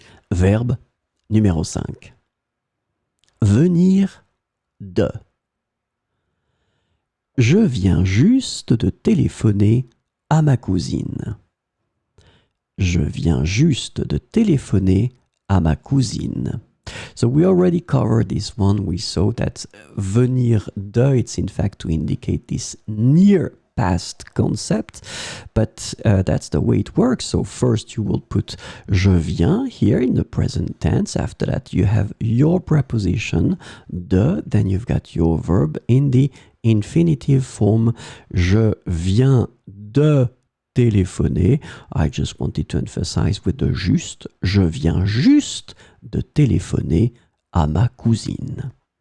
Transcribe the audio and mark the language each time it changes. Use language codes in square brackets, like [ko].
[fr] Verbe numéro 5. Venir de. Je viens juste de téléphoner à ma cousine. Je viens juste de téléphoner à ma cousine. [en] So we already covered this one. We saw that [fr] venir de, [en] it's in fact to indicate this near past concept, but that's the way it works. So first you will put [fr] je viens [en] here in the present tense. After that you have your preposition de, then you've got your verb in the infinitive form. [fr] Je viens de téléphoner. [en] I just wanted to emphasize with the juste. [fr] Je viens juste de téléphoner à ma cousine.